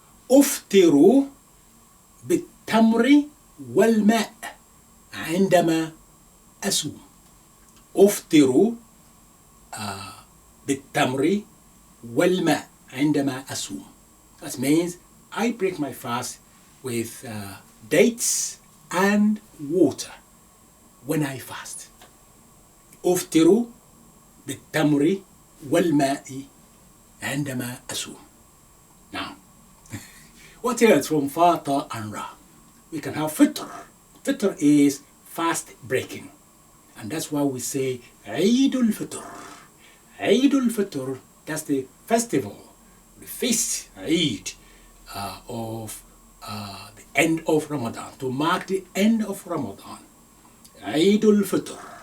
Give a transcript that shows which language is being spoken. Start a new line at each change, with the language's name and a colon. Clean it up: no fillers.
Arabic: أفطر بالتمر والماء عندما أصوم. أفطر بالتمر والماء عندما أصوم.
English: That means I break my fast with dates and water when I fast.
Arabic: أفطر بالتمر والماء عندما أصوم.
English: Now, what else from fa, ta, and ra? We can have fitr. Fitr is fast breaking. And that's why we say Eidul Fitr. Eidul Fitr, that's the festival, the feast, Eid, of the end of Ramadan, to mark the end of Ramadan. Eidul Fitr.